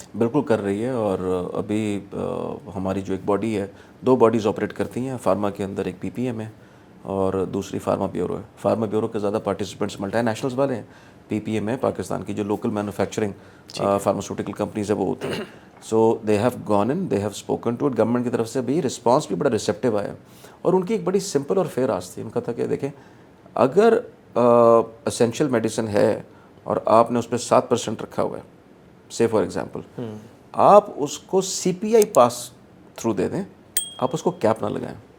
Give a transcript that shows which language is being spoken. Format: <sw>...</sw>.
<ur>بالکل کر رہی ہے. اور ابھی ہماری جو ایک باڈی ہے, 2 باڈیز آپریٹ کرتی ہیں فارما کے اندر, ایک PPM ہے اور دوسری فارما بیورو ہے. فارما بیورو کے زیادہ پارٹیسپینٹس ملٹی نیشنلز والے ہیں. PPM ہے پاکستان کی جو لوکل مینوفیکچرنگ فارماسیوٹیکل کمپنیز ہے وہ ہوتی ہیں.</ur> <en>So they have gone in, they have spoken to it.</en> <ur>Government کی طرف سے بھی رسپانس بھی بڑا ریسیپٹیو آیا اور ان کی ایک بڑی سمپل اور فیئر آس تھی. ان کا تھا کہ دیکھیں اگر اسینشیل میڈیسن ہے اور آپ نے اس پہ 7% رکھا ہوا ہے,</ur> <en>say for example</en> <ur>آپ اس کو CPI پاس تھرو دے دیں, آپ اس کو کیپ نہ لگائیں.</ur>